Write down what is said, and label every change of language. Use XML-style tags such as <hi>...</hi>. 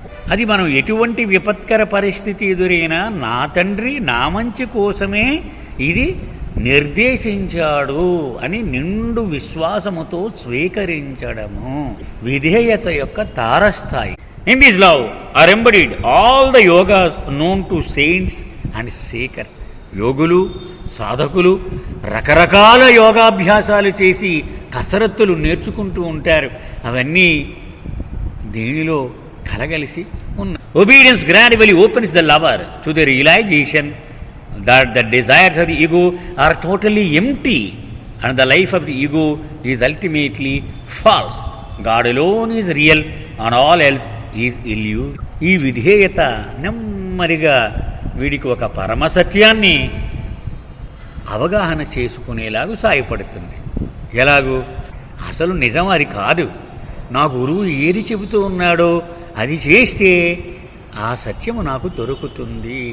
<te>అది మనం ఎటువంటి విపత్కర పరిస్థితి ఎదురైనా నా తండ్రి నా మంచి కోసమే ఇది నిర్దేశించాడు అని నిండు విశ్వాసముతో స్వీకరించడము విధేయత యొక్క తారస్థాయి.</te> <en>In this love are embodied all the yogas known to saints and seekers.</en> <te>యోగులు, సాధకులు రకరకాల యోగాభ్యాసాలు చేసి కసరత్తులు నేర్చుకుంటూ ఉంటారు. అవన్నీ దీనిలో కలగలిసి ఉన్నాయి.</te> <en>Obedience gradually opens the lover to the realization that the desires of the ego are totally empty and the life of the ego is ultimately false. God alone is real and all else is illusion.</en> <te>ఈ విధేయత నెమ్మదిగా వీడికి ఒక పరమసత్యాన్ని అవగాహన చేసుకునేలాగా సాయపడుతుంది. ఎలాగూ? అసలు నిజం అది కాదు, నా గురువు ఏది చెబుతూ ఉన్నాడో అది చేస్తే ఆ సత్యము నాకు దొరుకుతుంది.</te>